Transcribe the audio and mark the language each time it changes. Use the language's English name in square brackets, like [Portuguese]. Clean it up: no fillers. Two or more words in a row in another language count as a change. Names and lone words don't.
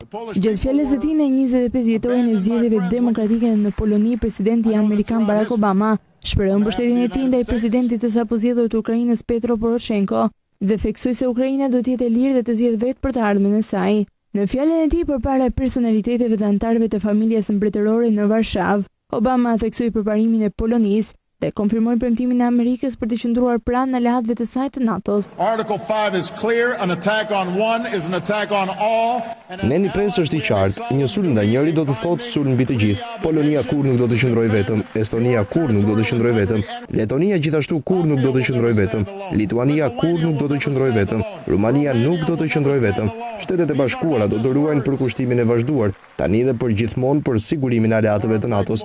[Albanian] Gjatë fjalës së tij në 25 vjetorin e zgjedhjeve demokratike në Poloni, presidenti amerikan Barack Obama shpreh mbështetjen e tij ndaj presidentit të sapo zgjedhur të Ukrainës Petro Poroshenko dhe theksoi se Ukraina do të jetë e lirë dhe të zgjedhë vetë për të ardhmen e saj. Në fjalën e tij përpara personaliteteve dhe anëtarëve të familjes mbretërore në Varshavë, Obama theksoi përparimin e Polonisë dhe konfirmoi premtimin e Amerikës për të qëndruar pranë aleatëve të saj të NATO-s. [English] Article 5 is clear, an attack on one is an attack on all. [Albanian] Neni 5 është i qartë, një sulm ndaj njëri do të thotë sulm mbi të gjithë. Polonia kur nuk do të qëndrojë vetëm, Estonia kur nuk do të qëndrojë vetëm, Letonia gjithashtu kur nuk do të qëndrojë vetëm, Lituania kur nuk do të qëndrojë vetëm, Rumania nuk do të qëndrojë vetëm. Shtetet e Bashkuara do të ruajnë përkushtimin e vazhduar, tani dhe për gjithmonë për sigurimin e aleatëve të NATO-s.